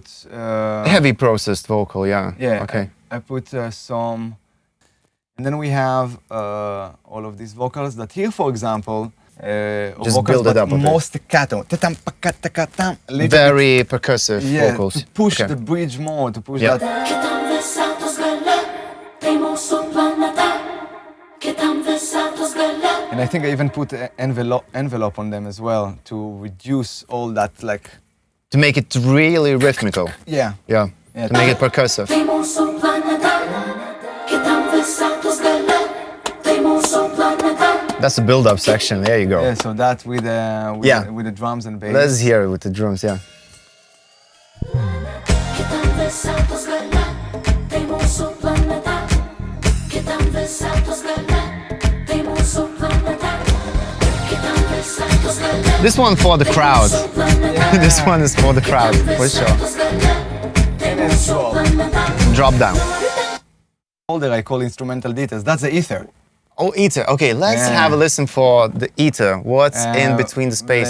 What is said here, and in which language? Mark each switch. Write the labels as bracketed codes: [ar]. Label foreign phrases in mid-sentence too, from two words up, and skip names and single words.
[en] Heavy processed vocal, yeah. yeah. Okay. I put some, and then we have all of these vocals that here, for example, Just vocals, build it but up a bit. more staccato. Little Very percussive bit, yeah, vocals. to push Okay. the bridge more, to push Yeah. that. [it] Che t'han versato sgalla, temo su planeta. Che t'han versato sgalla. [en] And I think I even put an envelope on them as well to reduce all that, like, To make it really rhythmical. yeah. Yeah. Yeah. To make it percussive. [it] Temo su planeta. Che t'han versato sgalla, temo su planeta. [en] That's the build-up section. There you go. Yeah, so that with Yeah. with the drums and bass. Let's hear it with the drums, yeah. [it] Che t'han versato sgalla, temo su planeta. Che t'han versato sgalla, temo su planeta. Che t'han versato sgalla. [en] This one for the crowd. This one is for the crowd, for sure. Drop down. Folder I call instrumental details. That's the ether. Oh, ether. Okay, let's Yeah. have a listen for the ether. What's in between the Let's